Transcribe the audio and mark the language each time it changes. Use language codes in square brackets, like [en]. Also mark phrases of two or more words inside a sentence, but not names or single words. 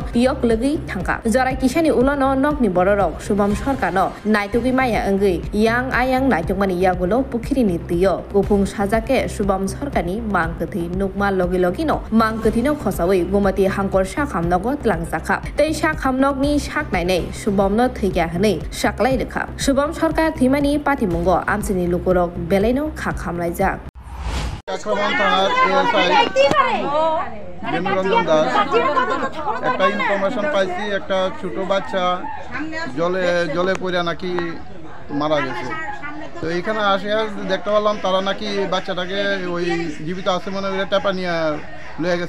[trp] बियो गोलगै थांका जराय किसानि उलन नकनि बररक शुभम सरकार न नायतुगै माया अंगै यां आयां नायतुगमानि यागुलो पुखिरिनि तियो गुफुं साजाके शुभम सरकारनि मांगथि नुकमा लगे लगे न मांगथिनो खसावै गुमति हांकर साखामनगो तलांजाखा तै साखामनगनि साकनायनै शुभमनो थैया हनै साकलाय रेखा शुभम सरकार थिमानि पातिमुंगो आमसिनि लुकुरक बेलायनो खाखामलायजाक [bn] আক্রমণ থানার এএসআই বেনুরঞ্জন দাস একটা ইনফরমেশন পাইছি একটা ছোট বাচ্চা জলে পড়ে নাকি মারা গেছে। তো এখানে আসে দেখতে পারলাম তারা নাকি বাচ্চাটাকে ওই জীবিত আছে মনে করে টেপা নিয়ে লয়ে গেছে।